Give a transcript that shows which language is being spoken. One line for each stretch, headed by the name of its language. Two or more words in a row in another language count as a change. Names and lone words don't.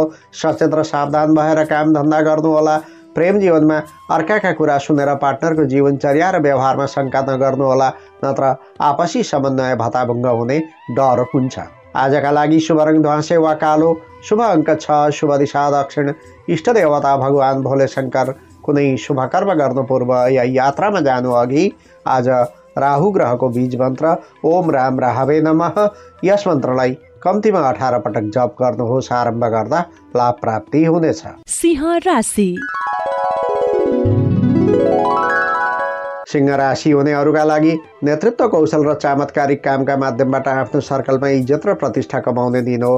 Nepali: सचेत र सावधान भएर काम धन्दा गर्नुहोला। प्रेम जीवनमा अर्काका कुरा सुनेर पार्टनरको जीवनचर्या र व्यवहारमा शङ्का नगर्नुहोला, नत्र आपसी समन्वय भताभुङ्ग हुने डर हुन्छ। आजका लागि शुभ रङ ध्वाँसे वा कालो, शुभ अङ्क 6, शुभ दिशा दक्षिण, इष्ट देवता भगवान भोले शङ्कर। कुनै शुभ कर्म गर्नु पूर्व या यात्रामा जानु अघि आज राहु ग्रहको बीज मन्त्र
Sanskrit: ओम राम राहवे नमः
Nepali: यस मन्त्रलाई कम्तीमा 18 पटक जप गर्नुहोस्। आरम्भ गर्दा लाभ प्राप्ति हुनेछ। सिंह राशि। सिंह राशि हुनेहरूका लागि नेतृत्व कौशल र चमत्कारिक कामका माध्यमबाट आफ्नो सर्कलमा इज्जत र प्रतिष्ठा कमाउने दिन हो।